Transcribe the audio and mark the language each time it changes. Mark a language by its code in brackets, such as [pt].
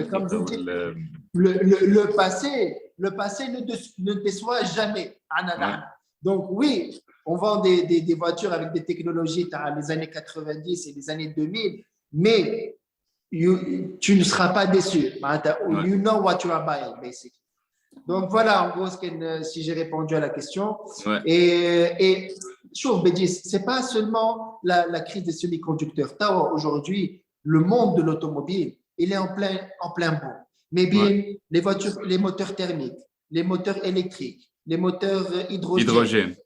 [fr] comme je dis, le passé ne déçoit jamais. Donc oui, on vend des voitures avec des technologies les années 90 et les années 2000, mais tu ne seras pas déçu. [en] You know what you are buying, basically. [fr] Donc voilà, en gros, si j'ai répondu à la question. Ouais. Et chauffe, Bédis, c'est pas seulement la crise des semi-conducteurs. Aujourd'hui, le monde de l'automobile, il est en plein boom. Mais bien, les voitures, les moteurs thermiques, les moteurs électriques, les moteurs hydrogène.